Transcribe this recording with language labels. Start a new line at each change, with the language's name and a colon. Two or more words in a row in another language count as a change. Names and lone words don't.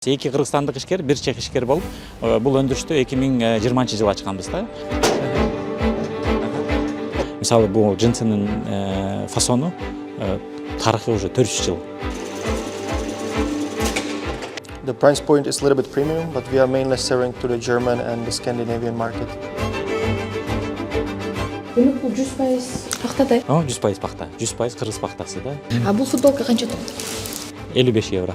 Kyrgyz: Эки кыргызстандык ишкер, бир чех ишкер болуп, бул өндүрүштү 2020 жылы ачканбыз да. Мисалы, бул джинсынын фасону тарыхы уже 400 жыл.
English: The price point is a little bit premium, but we are mainly selling to the German and the Scandinavian market.
Kyrgyz: Бул 100% пахтадай. 100% пахта, 100% кыргыз пахтасы да. А бул футболка канча турат? 55 евро.